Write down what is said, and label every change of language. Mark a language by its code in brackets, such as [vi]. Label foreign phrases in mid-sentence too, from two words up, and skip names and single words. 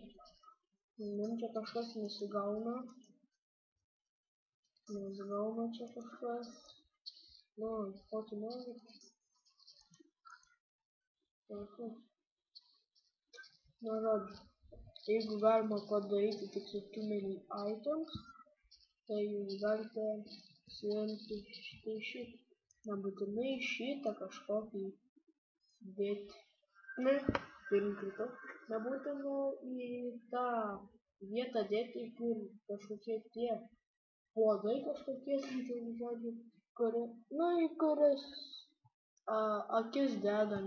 [lt] Man čia kažkas nesigauna. Nesigauna čia kažkas. Nu, ko tu nori? Nu, žodžiu, jeigu galima padaryti tik su [en] too many items, [lt] tai jūs galite siimti štai šitą. Nebūtinai šitą kažkokį dėti. Ne, ir nukritau. Nebūtina į tą vietą dėti, kur kažkokie tie puodai kažkokie, žodžiu, kuri, nu, į kurias akis dedame.